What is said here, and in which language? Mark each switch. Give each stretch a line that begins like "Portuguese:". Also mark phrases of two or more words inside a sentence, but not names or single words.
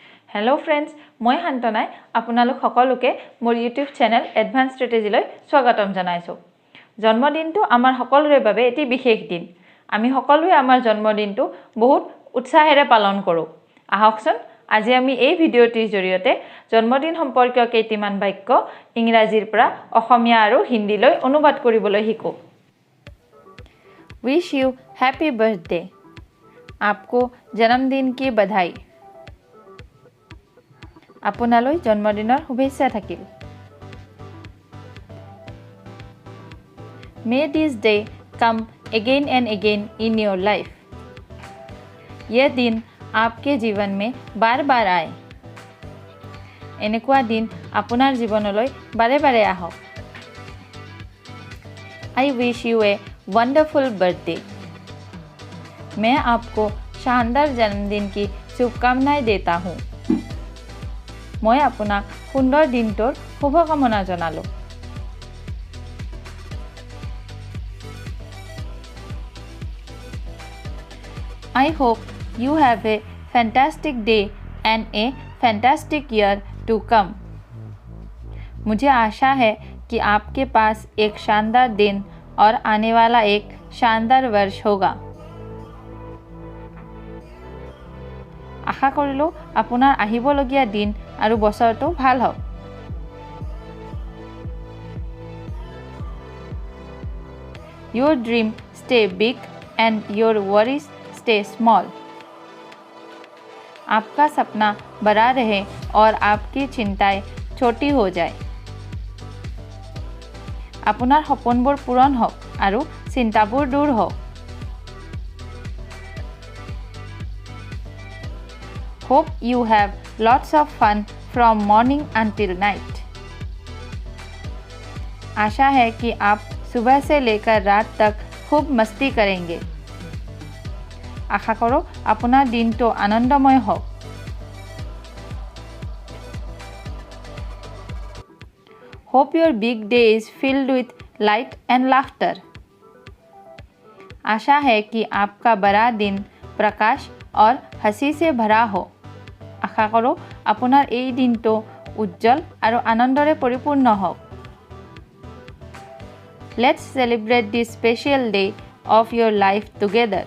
English: Hello friends
Assamese: मैं शान्तनाই আপোনালোক সকলোকে মোৰ
English: YouTube channel
Assamese: এডভান্স ষ্ট্ৰেটেজিলৈ স্বাগতম জনাইছো। জন্মদিনটো আমাৰ সকলোৰে বাবে এটি বিশেষ দিন। আমি সকলোৱে আমাৰ জন্মদিনটো বহুত উৎসাহেৰে পালন কৰোঁ। আহকচোন আজি আমি এই ভিডিঅ'টিৰ জৰিয়তে জন্মদিন সম্পৰ্কীয় কেইটামান বাক্য ইংৰাজীৰ পৰা অসমীয়া আৰু হিন্দীলৈ অনুবাদ কৰিবলৈ শিকো।
English: Wish you happy birthday।
Hindi: आपको जन्मदिन की बधाई।
Assamese: আপোনালৈ জন্মদিনৰ শুভেচ্ছা থাকিল।
English: May this day come again and again in your life।
Hindi: यह दिन आपके जीवन में बार-बार आए।
Assamese: এনেকুৱা দিন আপোনাৰ জীৱনলৈ বাৰে-বাৰে আহক।
English: I wish you a wonderful birthday।
Hindi: मैं आपको शानदार जन्मदिन की शुभकामनाएं देता हूँ।
Assamese: মই আপোনাক সুন্দৰ দিনটোৰ শুভকামনা জনালো।
English: I hope you have a fantastic day and a fantastic year to come।
Hindi: मुझे आशा है कि आपके पास एक शानदार दिन और आने वाला एक शानदार वर्ष होगा।
Assamese: আশা কৰিলো আপোনাৰ আহিবলগীয়া দিন আৰু বছৰটো ভাল হওক।
English: Your dream stay big and your worries stay small।
Hindi: आपका सपना बड़ा रहे और आपकी चिंताएं छोटी हो जाए।
Assamese: আপোনাৰ সপোনবোৰ পূৰণ হওক আৰু চিন্তাবোৰ দূৰ হওক।
English: Hope you have lots of fun from morning until night।
Hindi: आशा है कि आप सुबह से लेकर रात तक खूब मस्ती करेंगे। आशा करो
Assamese: আপোনাৰ দিনটো আনন্দময় হওক।
English: Hope your big day is filled with light and laughter।
Hindi: आशा है कि आपका बड़ा दिन प्रकाश और हंसी से भरा हो। आशा करो
Assamese: আপোনাৰ এই দিনটো উজ্জ্বল আৰু আনন্দৰে পৰিপূৰ্ণ হওক।
English: Let's celebrate this special day of your life together।